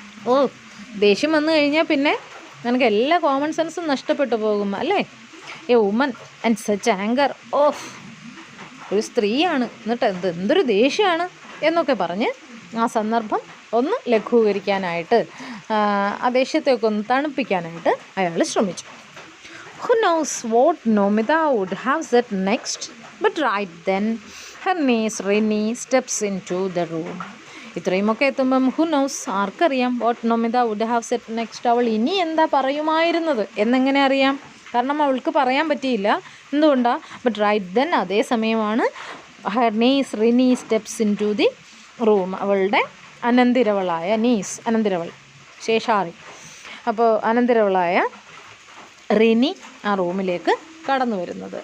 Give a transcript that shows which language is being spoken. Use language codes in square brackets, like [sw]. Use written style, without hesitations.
[ml] ഓ, ദേഷ്യം വന്നു കഴിഞ്ഞാൽ പിന്നെ നിനക്ക് എല്ലാ കോമൺ സെൻസും നഷ്ടപ്പെട്ടു പോകും അല്ലേ. [en] A woman and such anger. [ml] Of, ഒരു സ്ത്രീയാണ് എന്നിട്ട് എന്തൊരു ദേഷ്യമാണ് എന്നൊക്കെ പറഞ്ഞ് ആ സന്ദർഭം ഒന്ന് ലഘൂകരിക്കാനായിട്ട്, ആ ദേഷ്യത്തെയൊക്കെ ഒന്ന് തണുപ്പിക്കാനായിട്ട് അയാൾ ശ്രമിച്ചു. [en] Who knows what Nomita would have said next? But right then, her niece Rini steps into the room. [ml] ഇത്രയുമൊക്കെ എത്തുമ്പം [en] who knows, [ml] ആർക്കറിയാം, [en] what Nomita would have said next, [ml] അവൾ ഇനി എന്താ പറയുമായിരുന്നത് എന്നെങ്ങനെ അറിയാം? കാരണം അവൾക്ക് പറയാൻ പറ്റിയില്ല. എന്തുകൊണ്ടാണ്? [en] but right then, [ml] അതേ സമയമാണ് [en] Her niece Rini steps into the room. [ml] അവളുടെ അനന്തിരവളായ നീസ്, അനന്തിരവൾ ശേഷാറി, അപ്പോൾ അനന്തിരവളായ റിനി ആ റൂമിലേക്ക് കടന്നു വരുന്നത്.